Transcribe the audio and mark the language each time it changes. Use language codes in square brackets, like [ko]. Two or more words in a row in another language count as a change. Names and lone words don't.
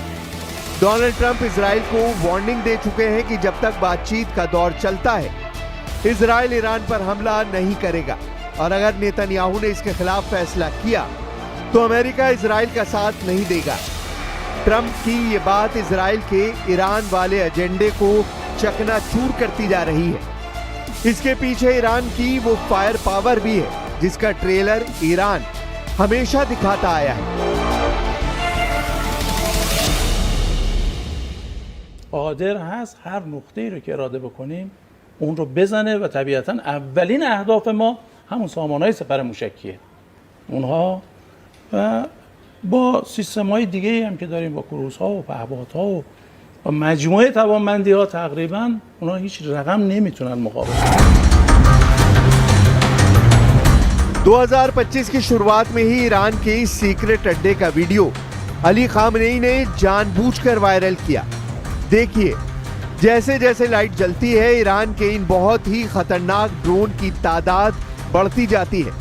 [hi] डोनाल्ड ट्रंप इजराइल को वार्निंग दे चुके हैं कि जब तक बातचीत का दौर चलता है, इजराइल ईरान पर हमला नहीं करेगा, और अगर नेतन्याहू ने इसके खिलाफ फैसला किया तो अमेरिका इजराइल का साथ नहीं देगा। ट्रंप की ये बात इजराइल के ईरान वाले एजेंडे को चकनाचूर करती जा रही है। इसके पीछे ईरान की वो [en] fire power [hi] भी है जिसका ट्रेलर ईरान हमेशा दिखाता आया है। [fa] قادر هست هر نقطه‌ای رو که اراده بکنیم اون رو بزنه و طبیعتاً اولین اهداف ما همون سامانه‌های سپر موشکیه. اونها و با سیستم‌های دیگه‌ای هم که داریم، با کروزها و پهپادها و مجموعه توانمندی‌ها، تقریباً اونها هیچ رقم نمیتونن مقابله کنن. [hi] 2025 की शुरुआत में ही ईरान के इस सीक्रेट अड्डे का वीडियो अली खामनेई ने जानबूझकर वायरल किया। देखिए, जैसे जैसे लाइट जलती है, ईरान के इन बहुत ही खतरनाक ड्रोन की तादाद बढ़ती जाती है।